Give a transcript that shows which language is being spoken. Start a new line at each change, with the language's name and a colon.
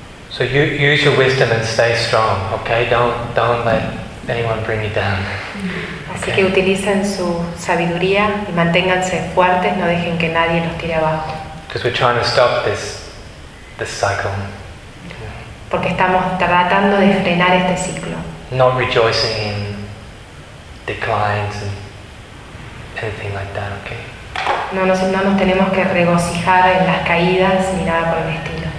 English: So use your wisdom and stay strong, okay? Don't let anyone bring you down. Okay.
Spanish: Así que utilicen su sabiduría y manténganse fuertes, no dejen que nadie los tire abajo.
English: Because we're trying to stop this cycle.
Spanish: Porque estamos tratando de frenar este ciclo.
English: Not rejoicing in declines and anything like that, okay?
Spanish: No nos tenemos que regocijar en las caídas ni nada por el estilo.